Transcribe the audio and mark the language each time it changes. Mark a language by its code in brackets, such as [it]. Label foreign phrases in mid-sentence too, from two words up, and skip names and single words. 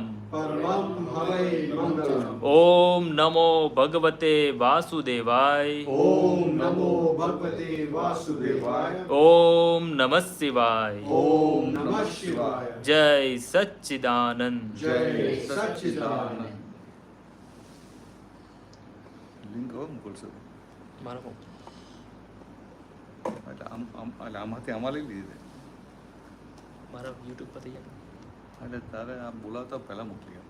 [sa] परमं हवै मंगलम्। ओम नमो भगवते वासुदेवाय ओम नमो भगवते वासुदेवाय ओम नमः शिवाय ओम नमः शिवाय जय सच्चिदानंद जय सच्चिदानंद। [gu] લિંક હવે મોકલશો મારો એટલે આમાંથી આમાં લઈ લીધી મારા યુટ્યુબ પર થઈ જાય એટલે તારે આ બોલાવતા પહેલાં મોકલી આપ.